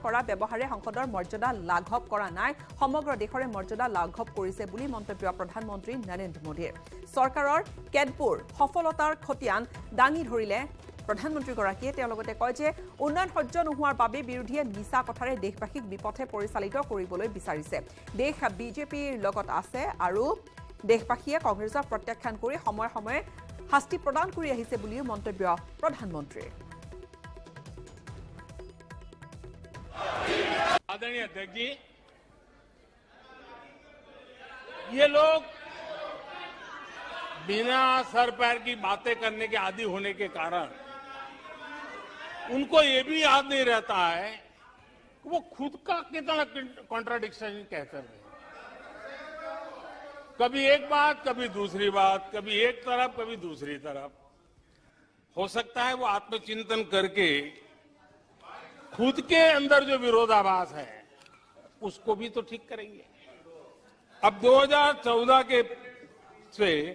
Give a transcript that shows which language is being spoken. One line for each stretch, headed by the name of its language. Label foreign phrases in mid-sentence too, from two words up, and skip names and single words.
Assamese: কৰা ব্যৱহাৰে সংসদৰ মৰ্যাদা লাঘৱ কৰা নাই সমগ্ৰ দেশৰে মৰ্যাদা লাঘৱ কৰিছে বুলি মন্তব্য প্ৰধানমন্ত্ৰী নৰেন্দ্ৰ মোদীৰ চৰকাৰৰ কেতবোৰ সফলতাৰ খতিয়ান দাঙি ধৰিলে প্ৰধানমন্ত্ৰীগৰাকীয়ে তেওঁ লগতে কয় যে উন্নয়ন সহ্য নোহোৱাৰ বাবে বিৰোধীয়ে মিছা কথাৰে দেশবাসীক বিপথে পৰিচালিত কৰিবলৈ বিচাৰিছে দেশ বিজেপিৰ লগত আছে আৰু দেশবাসীয়ে কংগ্ৰেছক প্ৰত্যাখ্যান কৰি সময়ে সময়ে শাস্তি প্ৰদান কৰি আহিছে বুলিও মন্তব্য প্ৰধানমন্ত্ৰীৰ
Hindi: आदरणीय अध्यक्ष जी, ये लोग बिना सर पैर की बातें करने के आदी होने के कारण उनको ये भी याद नहीं रहता है कि वो खुद का कितना कॉन्ट्राडिक्शन कहते रहे कभी एक बात कभी दूसरी बात कभी एक तरफ कभी दूसरी तरफ हो सकता है वो आत्मचिंतन करके खुद के अंदर जो विरोधाभास है उसको भी तो ठीक करेंगे अब 2014 से